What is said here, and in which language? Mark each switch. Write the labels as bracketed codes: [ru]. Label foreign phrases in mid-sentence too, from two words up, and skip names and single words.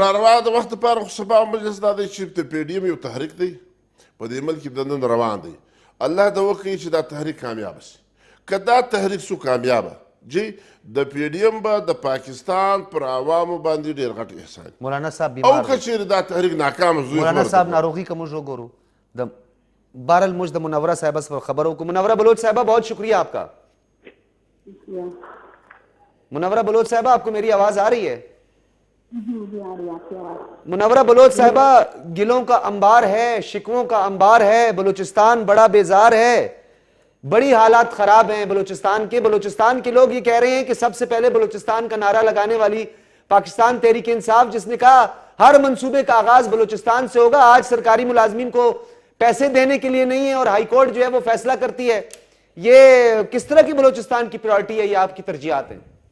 [ps] را روان د وخت لپاره خو سبا مجلس دا دی چې د پی ډي ایم یو تحریک دی په دې ملک کې دننه روان دی الله دا وکړي چې دا تحریک کامیاب شي که دا تحریک سو کامیابه جی د پی ډي ایم به د پاکستان پر عوامو باندې ډېر غټ احسان مولانا صاحب او که چیرې دا تحریک ناکام شو مولانا صاحب ناروغي که موږ وګورو د بہرحال موږ د منورہ صاحبہ سره خبر وکړو منورہ بلوچ صاحبہ [ur] بہت شکریہ آپ کا منورہ بلوچ صاحبہ آپ کو میری آواز آ رہی ہے منورہ بلوچ صاحبہ گلوں کا انبار ہے شکووں کا انبار ہے بلوچستان بڑا بیزار ہے بڑی حالات خراب ہیں بلوچستان کے لوگ یہ کہہ رہے ہیں کہ سب سے پہلے بلوچستان کا نعرہ لگانے والی پاکستان تحریک انصاف جس نے کہا ہر منصوبے کا آغاز بلوچستان سے ہوگا آج سرکاری ملازمین کو پیسے دینے کے لیے نہیں ہے اور ہائی کورٹ جو ہے وہ فیصلہ کرتی ہے یہ کس طرح کی بلوچستان کی پرائرٹی ہے یہ آپ کی ترجیحات ہیں